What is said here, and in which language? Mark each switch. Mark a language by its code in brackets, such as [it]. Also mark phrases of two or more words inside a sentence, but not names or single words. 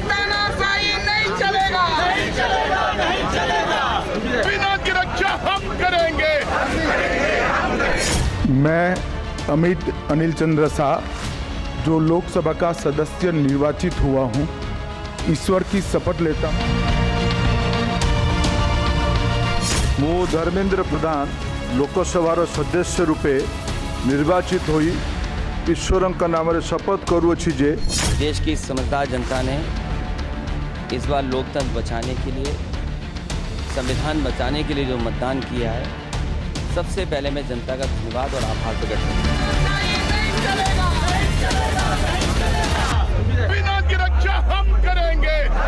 [hi] तानाशाही नहीं चलेगा, नहीं चलेगा, नहीं चलेगा। संविधान की रक्षा हम करेंगे। मैं अमित अनिल चंद्र शाह जो लोकसभा का सदस्य निर्वाचित हुआ हूं, ईश्वर की शपथ लेता हूं। [or] ମୁଁ ଧର୍ମେନ୍ଦ୍ର ପ୍ରଧାନ ଲୋକସଭାର ସଦସ୍ୟ ରୂପେ ନିର୍ବାଚିତ ହୋଇ ଈଶ୍ୱରଙ୍କ ନାମରେ ଶପଥ କରୁଅଛି ଯେ [hi] देश की समझदार जनता ने इस बार लोकतंत्र बचाने के लिए, संविधान बचाने के लिए जो मतदान किया है, सबसे पहले मैं जनता का धन्यवाद और आभार प्रकट करता हूं। संविधान की रक्षा हम करेंगे।